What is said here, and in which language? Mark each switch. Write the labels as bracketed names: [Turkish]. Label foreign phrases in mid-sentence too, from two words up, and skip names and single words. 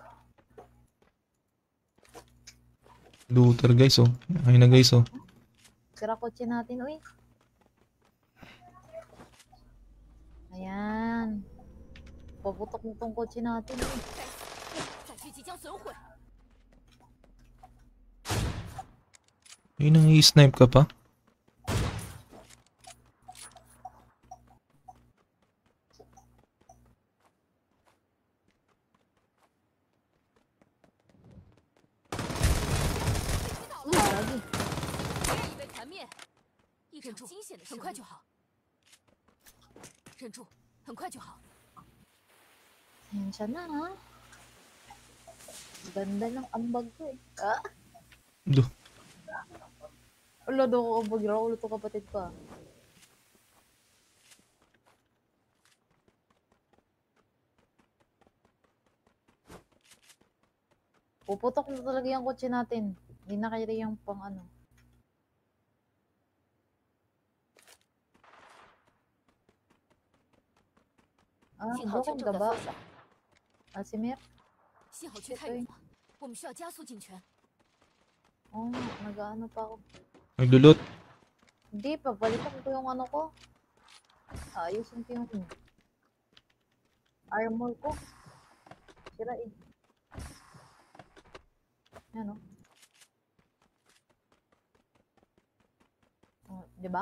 [English] Looter guys oh. [Filipino] Ay na guys oh. Sira kotse natin, uy. Ayan. Paputok mo tong kotse natin, uy. [Chinese] 载具即将损毁， [Filipino] Ay, nang i-snipe ka pa? Lagi. [Chinese] 被团灭，忍住，惊险的很快就好。忍住，很快就好。 [Filipino] Yan na ha. Ganda ng ambag ko eh. Ah, Duh. ulo daw ko ambag raw. Ulo to kapatid ko ah. Puputok na talaga yung kotse natin. Hindi na kaya yung pang ano. Ah, [Chinese] 信号 [Filipino] broken [Chinese] 圈 [Filipino] ka [Chinese] 正在 [Filipino] ba? [Chinese] 缩小， [Filipino] Asimir? [Chinese] 信号区太远了，我们需要加速进圈。 [Filipino] Oo nga, nag-aano pa ako. Naglulot. Hindi, pabalikan ko yung ano ko. Ayusin ko yung armor ko. Sira eh. Yan o. Oh, di ba?